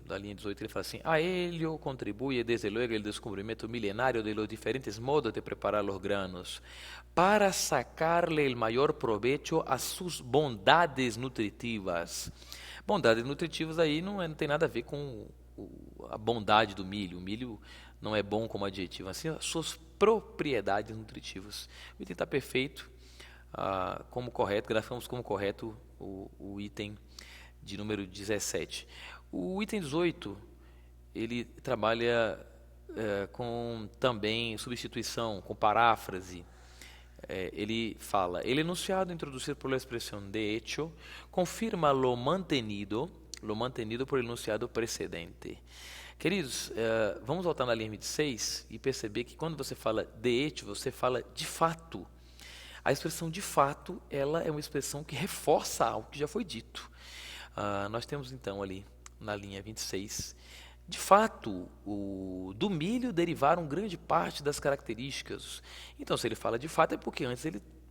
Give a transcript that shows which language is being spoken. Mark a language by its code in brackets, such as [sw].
[pt] Da linha 18 ele fala assim: [es] a ello contribuye desde luego el descubrimiento milenario de los diferentes modos de preparar los granos para sacarle el mayor provecho a sus bondades nutritivas. [pt] Bondades nutritivas aí não tem nada a ver com a bondade do milho. O milho não é bom como adjetivo, assim, as suas propriedades nutritivas. O item está perfeito, como correto, grafamos como correto o item de número 17. O item 18, ele trabalha com também substituição, com paráfrase. Ele fala, [es] el enunciado introducido por la expresión de hecho confirma lo mantenido por el enunciado precedente. [pt] Queridos, vamos voltar na linha 26 e perceber que quando você fala [es] de hecho, [pt] você fala de fato. A expressão de fato, ela é uma expressão que reforça algo que já foi dito. Nós temos então ali na linha 26, de fato, do milho derivaram grande parte das características. Então, se ele fala de fato é porque antes ele